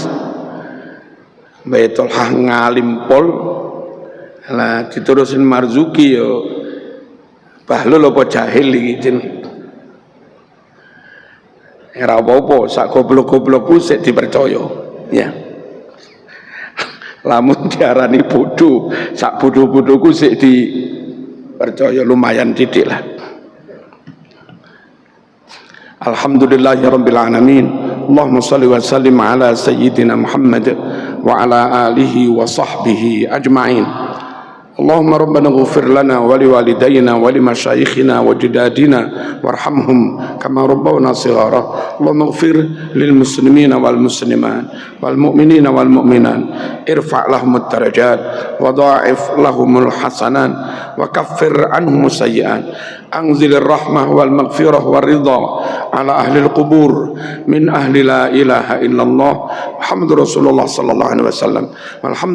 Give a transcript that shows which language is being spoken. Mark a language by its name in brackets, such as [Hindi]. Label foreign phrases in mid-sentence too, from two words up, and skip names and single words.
[Javanese] Mbah Tolha ngalim pol lah diterusin Marzuki yo bahlul apa jahil iki jeneng. Ora apa-apa sak goblok-goblokku sik dipercaya ya. Lamun diarani bodoh sak bodoh-bodohku sik dipercaya lumayan titik lah. [Arabic] الحمد لله رب العالمين. اللهم صل وسلم على سيدنا محمد وعلى آله وصحبه أجمعين. اللهم ربنا اغفر لنا ولوالدينا ولمشايخنا ولأجدادنا وارحمهم كما ربونا صغارا. اللهم اغفر للمسلمين والمسلمات والمؤمنين والمؤمنات ارفع لهم الدرجات وضاعف لهم الحسنات وكفر عنهم السيئات. أنزل الرحمة والمغفرة والرضا على أهل القبور من أهل لا إله إلا الله محمد رسول الله صلى الله عليه وسلم.